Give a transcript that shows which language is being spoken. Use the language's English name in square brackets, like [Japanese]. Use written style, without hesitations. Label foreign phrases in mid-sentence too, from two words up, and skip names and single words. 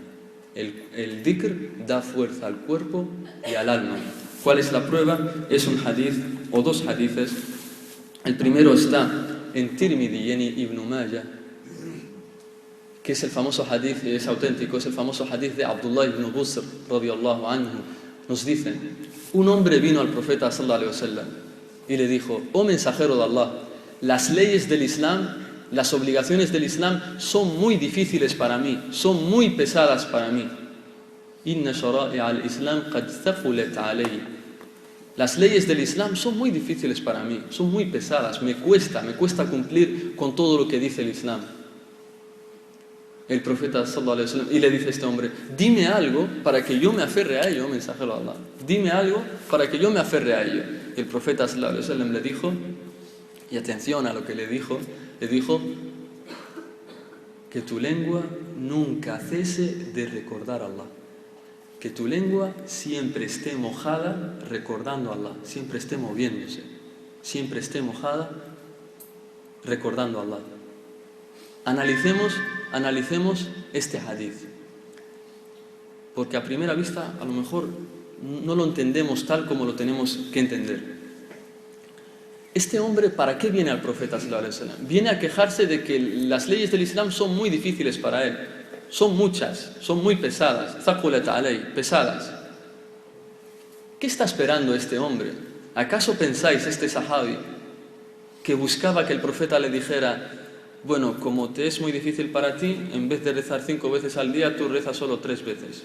[Spanish] El dhikr da fuerza al cuerpo y al alma. ¿Cuál es la prueba? Es un hadith o 2 hadithes. El primero está en Tirmidhi y en Ibn Majah, que es el famoso hadith, es auténtico, es el famoso hadith de Abdullah ibn Busr, [Arabic] رضي الله عنه. [Spanish] Nos dicen, un hombre vino al profeta [Arabic] صلى الله عليه وسلم [Spanish] y le dijo, oh mensajero de Allah, las leyes del Islam, las obligaciones del Islam son muy difíciles para mí, son muy pesadas para mí. [Arabic] إن شرائع الإسلام قد ثقلت عليه. [Spanish] Las leyes del Islam son muy difíciles para mí, son muy pesadas, me cuesta cumplir con todo lo que dice el Islam. El profeta [Arabic] صلى الله عليه وسلم, [Spanish] y le dice a este hombre, dime algo para que yo me aferre a ello, mensajero de Allah. Dime algo para que yo me aferre a ello. Y el profeta [Arabic] صلى الله عليه وسلم [Spanish] le dijo, y atención a lo que le dijo que tu lengua nunca cese de recordar a Allah. Que tu lengua siempre esté mojada recordando a Allah, siempre esté moviéndose, siempre esté mojada recordando a Allah. Analicemos este hadith, porque a primera vista a lo mejor no lo entendemos tal como lo tenemos que entender. este hombre, ¿para qué viene al profeta [Arabic] صلى الله عليه وسلم? [Spanish] Viene a quejarse de que las leyes del Islam son muy difíciles para él. Son muchas, son muy pesadas. [Arabic] ثقلت علي, pesadas. [Spanish] ¿Qué está esperando este hombre? ¿Acaso pensáis, este sahabi, que buscaba que el profeta le dijera: bueno, como te es muy difícil para ti, en vez de rezar 5 veces al día, tú rezas solo 3 veces?